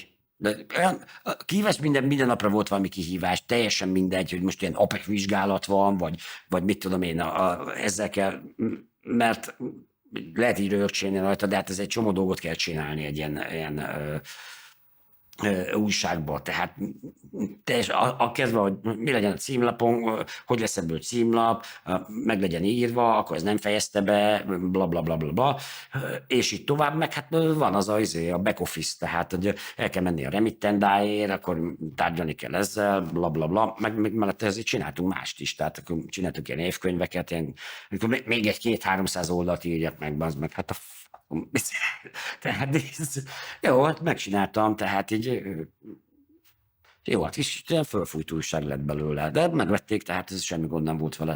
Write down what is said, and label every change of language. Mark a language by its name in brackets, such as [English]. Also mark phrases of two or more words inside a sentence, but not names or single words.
[Hungarian] De kihívás minden napra volt valami kihívás, teljesen mindegy, hogy most ilyen APEC vizsgálat van, vagy mit tudom én, ezzel kell, mert lehet így rögcsélni rajta, de hát ez egy csomó dolgot kell csinálni egy ilyen újságba. Tehát a kezdve, hogy mi legyen a címlapon, hogy lesz ebből címlap, meg legyen írva, akkor ez nem fejezte be, bla bla bla bla bla, és így tovább, meg hát van az a [English] back office, [Hungarian] tehát hogy el kell menni a remittendáért, akkor tárgyalni kell ezzel, bla bla bla, meg mellett ezért csináltunk mást is, tehát akkor csináltunk ilyen évkönyveket, akkor még egy 200-300 oldalt írjak meg, az meg, hát tehát jó, hát megcsináltam, tehát így jó, hát is fölfújt újság lett belőle, de megvették, tehát ez semmi gond nem volt vele.